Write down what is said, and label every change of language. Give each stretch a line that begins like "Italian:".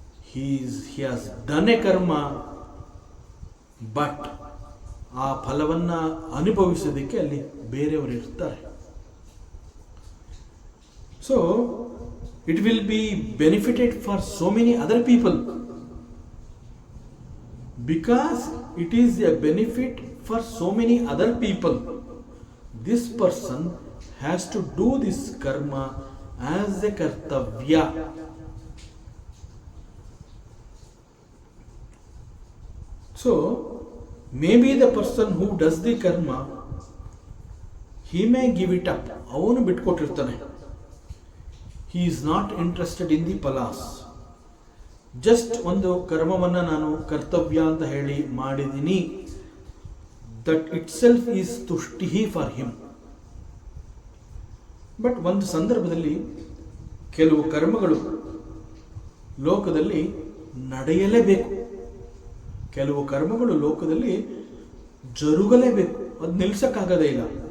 English: he has done a karma,
Kannada: but ಆ ಫಲವನ್ನು ಅನುಭವಿಸೋದಕ್ಕೆ ಅಲ್ಲಿ ಬೇರೆಯವರು ಇರ್ತಾರೆ.
English: So it will be benefited for so many other people. Because it is a benefit for so many other people, this person has to do this karma as a kartavya. So maybe the person who does the karma, he may give it up.
Kannada: ಅವನು ಬಿಟ್ಕೊಟ್ಟಿರ್ತಾನೆ.
English: He is not interested in the phalas.
Kannada: Just ಒಂದು ಕರ್ಮವನ್ನು ನಾನು ಕರ್ತವ್ಯ ಅಂತ ಹೇಳಿ ಮಾಡಿದ್ದೀನಿ,
English: That itself is ತುಷ್ಟಿ for him.
Kannada: But ಒಂದು ಸಂದರ್ಭದಲ್ಲಿ ಕೆಲವು ಕರ್ಮಗಳು ಲೋಕದಲ್ಲಿ ನಡೆಯಲೇಬೇಕು, ಕೆಲವು ಕರ್ಮಗಳು ಲೋಕದಲ್ಲಿ ಜರುಗಲೇಬೇಕು, ಅದು ನಿಲ್ಸಕ್ಕಾಗದೇ ಇಲ್ಲ.